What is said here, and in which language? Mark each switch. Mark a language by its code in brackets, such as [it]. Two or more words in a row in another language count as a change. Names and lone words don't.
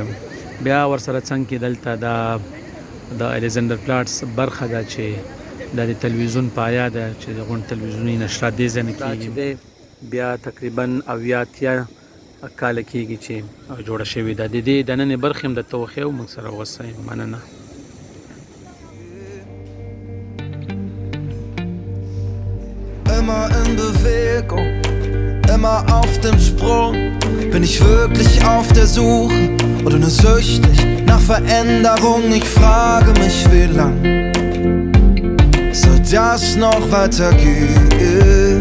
[ps] بیا ورسره څنګ کې دلته د الیزندر پلاټس برخه ده چې د تلویزیون پایا ده چې د غونډ تلویزیوني نشرات دې ځای نه کېږي. بیا تقریبا 80 کاله کېږي چې جوړه شوې ده. د دې دننې برخې هم درته وښیم، موږ سره اوسئ. مننه. [de] Immer in Bewegung, immer auf dem Sprung. Bin ich wirklich auf der Suche oder nur süchtig nach Veränderung? Ich frage mich, wie lang soll das noch weitergehen?